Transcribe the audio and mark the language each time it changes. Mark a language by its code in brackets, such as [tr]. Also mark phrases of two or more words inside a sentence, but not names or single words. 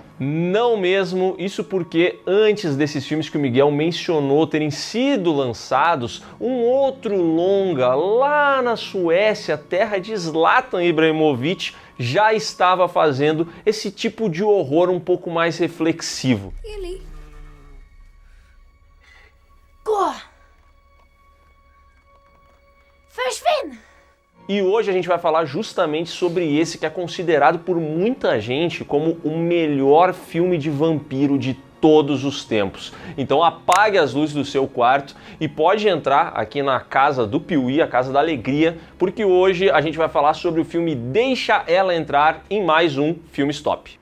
[pt] Não mesmo, isso porque antes desses filmes que o Miguel mencionou terem sido lançados, um outro longa lá na Suécia, terra de Zlatan Ibrahimovic, já estava fazendo esse tipo de horror um pouco mais reflexivo. Really? Gå! Försvinn! E hoje a gente vai falar justamente sobre esse que é considerado por muita gente como o melhor filme de vampiro de todos os tempos. Então apague as luzes do seu quarto e pode entrar aqui na casa do Piuí, a casa da alegria, porque hoje a gente vai falar sobre o filme Deixa Ela Entrar em mais um Filme Stop.